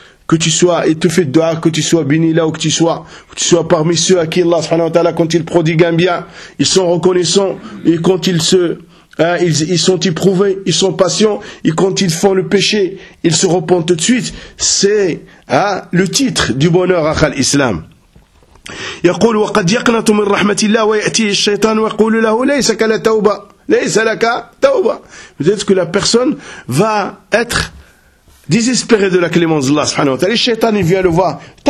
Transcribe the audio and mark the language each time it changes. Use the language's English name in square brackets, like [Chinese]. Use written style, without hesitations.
[French] Que tu sois, et te fait dua, que tu sois béni là où que tu sois parmi ceux à qui Allah subhanahu wa ta'ala, quand il prodigue un bien, ils sont reconnaissants, et quand ils sont éprouvés, ils sont patients, et quand ils font le péché, ils se repentent tout de suite. C'est le titre du bonheur à l'islam. [Arabic] يقول وقد يقنط من رحمة الله ويأتي الشيطان ويقول له ليس لك توبة ليس لك توبة. [French] Peut-être que la personne va être désespérée de la clémence de Allah subhanahu wa ta'ala. Le shaitan il vient le voir.